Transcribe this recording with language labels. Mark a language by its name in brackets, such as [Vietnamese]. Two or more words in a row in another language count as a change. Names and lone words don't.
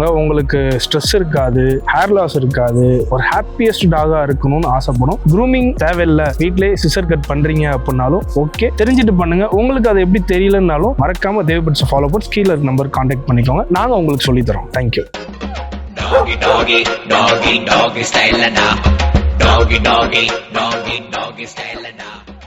[Tamil] உங்களுக்கு ஸ்ட்ரெஸ் இருக்காது, [English] hair loss [Tamil] இருக்காது, ஒரு [English] happiest dog [Tamil] இருக்கணும்னு ஆசைப்படும். க்ரூமிங் தேவையில்லை, வீட்டிலே [English] scissor cut [Tamil] பண்றீங்க அப்படின்னாலும் ஓகே, தெரிஞ்சுட்டு பண்ணுங்க. உங்களுக்கு அது எப்படி தெரியலன்னாலும் மறக்காம தேவபெட்ஸ் ஃபாலோ பண்ணி கீழே இருக்க [English] number contact [Tamil] பண்ணிக்கோங்க. நாங்க உங்களுக்கு சொல்லி தரோம். தேங்க்யூ. [English] Doggy, doggy, doggy, doggy style na. Doggy, doggy, doggy, doggy style na.